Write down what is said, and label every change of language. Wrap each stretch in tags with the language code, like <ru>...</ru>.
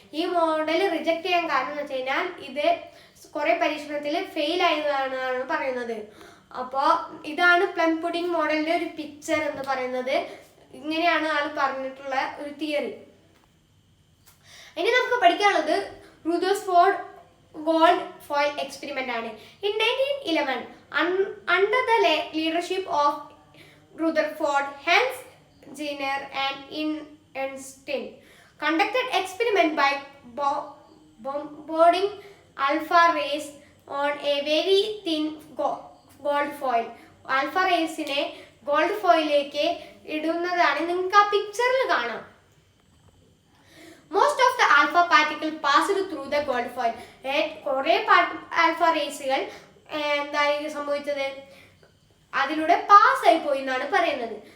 <ml>ഈ model reject ചെയ്യാൻ കാരണം എന്ന് വെച്ച് കഴിഞ്ഞാൽ ഇത് കുറെ പരീക്ഷണത്തിൽ ഫെയിൽ ആയതാണെന്നാണ് പറയുന്നത്. അപ്പോൾ ഇതാണ് പ്ലം പുഡിംഗ് മോഡലിന്റെ ഒരു പിക്ചർ എന്ന് പറയുന്നത്. ഇങ്ങനെയാണ് ആൾ പറഞ്ഞിട്ടുള്ള ഒരു തിയറി. ഇനി നമുക്ക് പഠിക്കാനുള്ളത് റുദർഫോർഡ് ഗോൾഡ് ഫോയിൽ എക്സ്പെരിമെന്റ് ആണ്.</ml> <en>In 1911, under the leadership of Rutherford, Hans Jenner and Einstein conducted experiment by bombarding alpha rays on a very thin gold foil.</en> <ml>Alpha റേസിനെ gold ഫോയിലേക്ക് ഇടുന്നതാണ്. നിങ്ങൾക്ക് ആ പിക്ചറിൽ കാണാം.</ml> <en>Most of the alpha particle passed through the gold foil.</en> <ml>കുറെ alpha റേസുകൾ എന്തായി സംഭവിച്ചത്, അതിലൂടെ pass ആയി പോയി എന്നാണ് പറയുന്നത്.</ml>